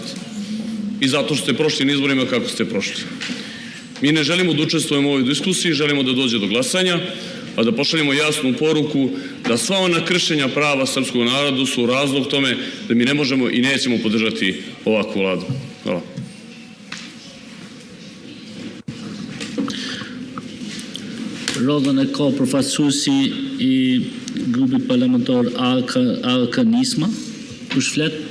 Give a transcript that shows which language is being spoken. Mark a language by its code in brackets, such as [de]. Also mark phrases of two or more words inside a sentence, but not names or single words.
[sr] I zato što ste prošli na izborima kako ste prošli. Mi ne želimo da učestvujemo u ovoj diskusiji, želimo da dođe do glasanja, a da pošaljemo jasnu poruku da sva ona kršenja prava srpskog naroda su razlog tome da mi ne možemo i nećemo podržati ovakvu vladu. Hvala. [sq] Rodhën e ko përfaqësuesi i grupit parlamentar Al-Kanisma, kush flet?